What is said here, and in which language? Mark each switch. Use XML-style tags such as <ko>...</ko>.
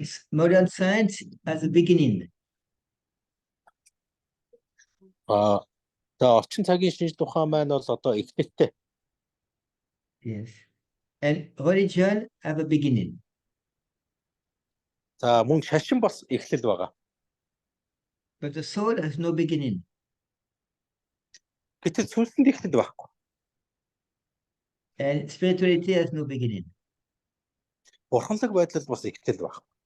<en>Modern science as a beginning.</en> <mn>За орчин цагийн шинжлэх ухаан маань бол одоо эхлэлтэй.</mn> <en>Yes. And religion have a beginning.</en> <mn>За мөн шашин бас эхлэл байгаа.</mn> <en>But the soul has no beginning.</en> <mn>Гэтэл сүнсэнд эхлэл байхгүй.</mn> <en>And spirituality has no beginning.</en> <mn>Бурханлаг байдал бас эхлэл байхгүй.</mn>